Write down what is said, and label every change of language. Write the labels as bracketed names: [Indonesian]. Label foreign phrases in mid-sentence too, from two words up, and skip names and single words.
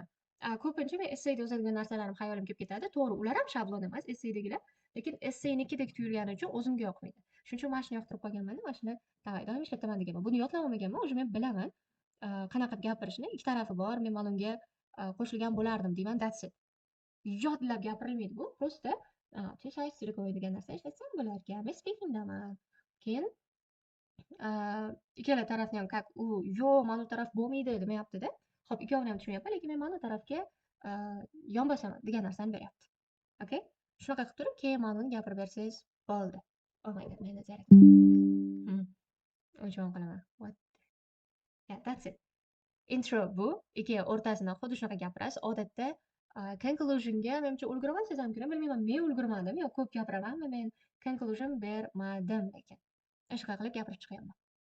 [Uzbek] Ko'pincha men essayda yozadigan narsalarim xayolim kelib ketadi. To'g'ri, ular ham shablon emas, essaydagilar, lekin essaynikidek tuyulgani uchun o'zimga yoqmaydi. Shuning uchun mana shuni yoqtirib qolganman-da, mana shuni davay doim ishlataman deganman. Buni yodlab olmaganman, o'zi men bilaman. Qanaqa gapirishni, ikki tarafi bor, men mana unga qo'shilgan bo'lardim deyman, [English] that's it. [Uzbek] Yodlab gapirilmaydi bu, просто [English] two sides to the coin [Uzbek] degan narsa ishlatsam bo'lar ekan. Men speakingdaman. Keyin ikkala tarafni ham как u yo'q, mana bu taraf bo'lmaydi demayapti-da. Xo'p, ikkovini ham tushunmayapman, lekin men mana bu tarafga yon bosaman degan narsani beryapti. Okay? Shunaqa qilib turib, keyin mana buni gapirib bersangiz bo'ldi. [English] Oh my god, [Uzbek] meni zaryadka. O'chirib qolaman. [English] What? Yeah, that's it. [Uzbek] Intro bu. Ikki o'rtasida xuddi shunaqa gapirasiz. Odatda conclusionga menimcha ulgurmasangiz ham kerak. Bilmayman, men ulgurmadim yo ko'p gapiramanmi, men conclusion bermadim lekin. Shunaqa qilib gapirib chiqyapman.